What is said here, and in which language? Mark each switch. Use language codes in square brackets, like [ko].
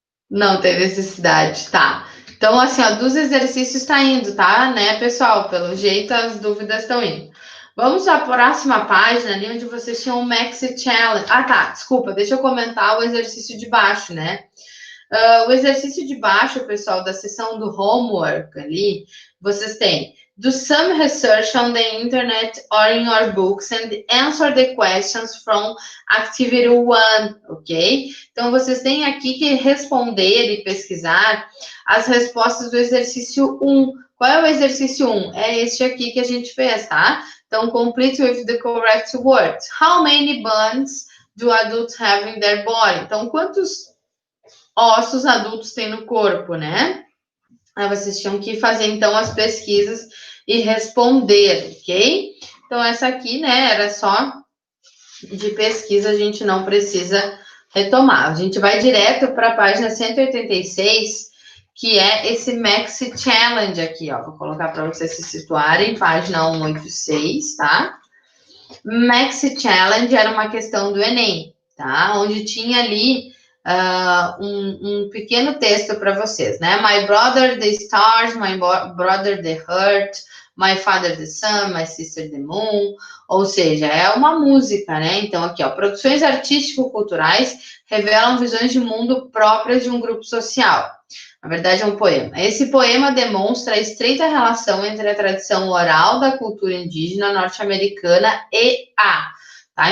[pt] Não tem necessidade, tá. Então, assim, ó, dos exercícios tá indo, tá, né, pessoal? Pelo jeito, as dúvidas estão indo. Vamos à próxima página ali, onde vocês tinham o Maxi Challenge. Ah, tá, desculpa, deixa eu comentar o exercício de baixo, né? O exercício de baixo, pessoal, da seção do homework ali, vocês têm [en] Do some research on the internet or in your books and answer the questions from activity 1, ok? [pt] Então, vocês têm aqui que responder e pesquisar as respostas do exercício 1. Qual é o exercício 1? É este aqui que a gente fez, tá? [en] Então, complete with the correct words. How many bones do adults have in their body? [pt] Então, quantos ossos adultos têm no corpo, né? Aí vocês tinham que fazer, então, as pesquisas e responder, ok? Então, essa aqui, né, era só de pesquisa, a gente não precisa retomar. A gente vai direto para a página 186, que é esse Maxi Challenge aqui, ó. Vou colocar para vocês se situarem, página 186, tá? Maxi Challenge era uma questão do Enem, tá? Onde tinha ali um pequeno texto para vocês, né? [en] My brother the stars, my brother the heart, my father the sun, my sister the moon. [pt] Ou seja, é uma música, né? Então, aqui, ó, produções artístico-culturais revelam visões de mundo próprias de um grupo social. Na verdade, é um poema. Esse poema demonstra a estreita relação entre a tradição oral da cultura indígena norte-americana e a. Tá?